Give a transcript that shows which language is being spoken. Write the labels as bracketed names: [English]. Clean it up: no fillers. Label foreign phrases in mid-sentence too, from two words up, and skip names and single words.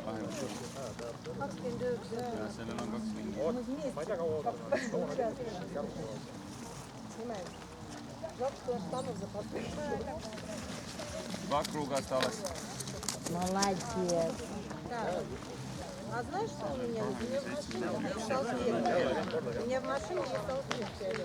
[Estonian] Ja sellel on 2 ringi. Ma ei tea, kaua oodata. [Russian] Два круга осталось. Молодец. А знаешь, что у меня? У меня в машине есть салфетки. У меня в машине есть салфетки.